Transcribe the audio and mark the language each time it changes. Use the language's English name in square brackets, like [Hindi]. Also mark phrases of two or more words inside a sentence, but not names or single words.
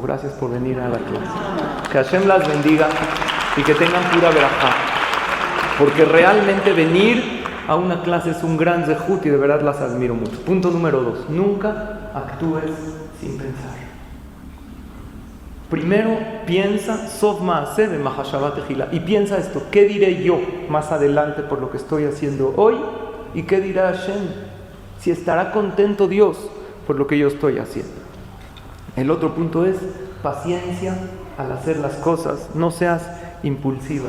[Spanish] Gracias por venir a la clase. Que Hashem las bendiga y que tengan pura verajá. Porque realmente venir a una clase es un gran zehut y de verdad las admiro mucho. Punto número 2, nunca actúes sin pensar. Primero piensa, [Hebrew] סוף מעשה במחשבה תחילה, [Spanish] y piensa esto, ¿qué diré yo más adelante por lo que estoy haciendo hoy? ¿Y qué dirá Hashem? Si estará contento Dios por lo que yo estoy haciendo. El otro punto es paciencia al hacer las cosas, no seas impulsiva.